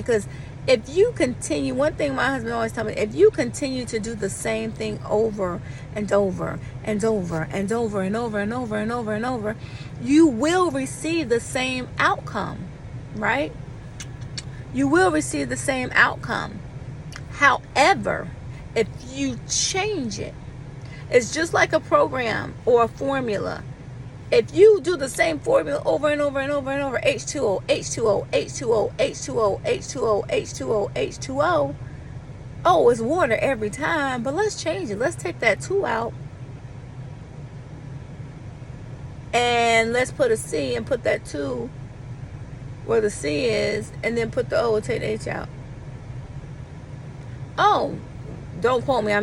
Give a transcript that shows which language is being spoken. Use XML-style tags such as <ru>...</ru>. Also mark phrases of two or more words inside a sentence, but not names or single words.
<en>Because if you continue, one thing my husband always tells me, if you continue to do the same thing over and over and over and over and over and over and over and over, you will receive the same outcome, right? You will receive the same outcome. However, if you change it, it's just like a program or a formula. If you do the same formula over and over and over and over, H2O, H2O, H2O, H2O, H2O, H2O, H2O, oh, it's water every time, but let's change it. Let's take that 2 out and let's put a C and put that 2 where the C is, and then put the O and take the H out. Oh, don't quote me.</en>